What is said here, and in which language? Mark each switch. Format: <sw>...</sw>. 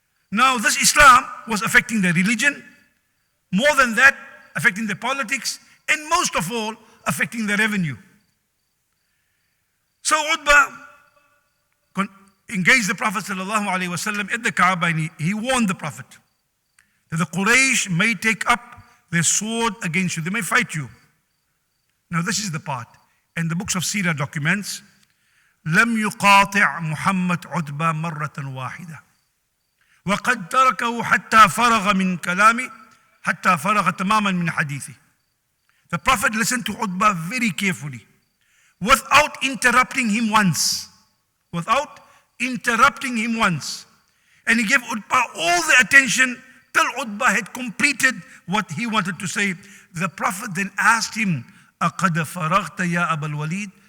<en>Now, this Islam was affecting their religion, more than that, affecting their politics, and most of all, affecting their revenue. So Utbah engaged the Prophet ﷺ at the Kaaba, and he warned the Prophet that the Quraysh may take up their sword against you. They may fight you. Now this is the part. and the books of Sirah documents,</en> <ar>لم يقاطع محمد عتبة مرة واحدة وقد تركه حتى فرغ من كلامه حتى فرغ تماما من حديثه.</ar> <en>The Prophet listened to Utbah very carefully without interrupting him once. Without interrupting him once. And he gave Utbah all the attention till Utbah had completed what he wanted to say. The Prophet then asked him,</en> <ar>أَقَدْ فَرَغْتَ يَا أَبَا الْوَلِيدِ?</ar>